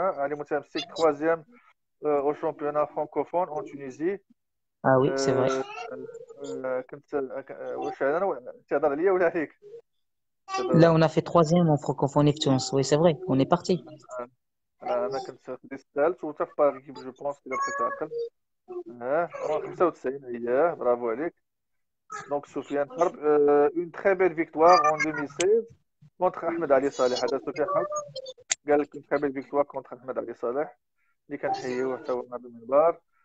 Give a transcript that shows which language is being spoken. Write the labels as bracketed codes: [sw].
[ar] علي متمسك [fr] troisième au championnat francophone en Tunisie. Ah oui, c'est vrai. [ar] كنت واش انا تهضر عليا ولا عليك؟ [fr] Là, on a fait troisième en francophonie de Tunis. Oui, c'est vrai, on est parti. [ar] انا كنت خديت الثالث، وتا في باغي جو بونس كي بقيت عاقل. 95 اييه، برافو عليك. [fr] Donc, Soufiane Harb, une très belle victoire en 2016 contre Ahmed Ali Saleh. [ar] هذا Soufiane Harb قال لك [fr] une très belle victoire contre [ar] Ahmed Ali Saleh اللي كنحييوه حتى هو من هذا المنبر.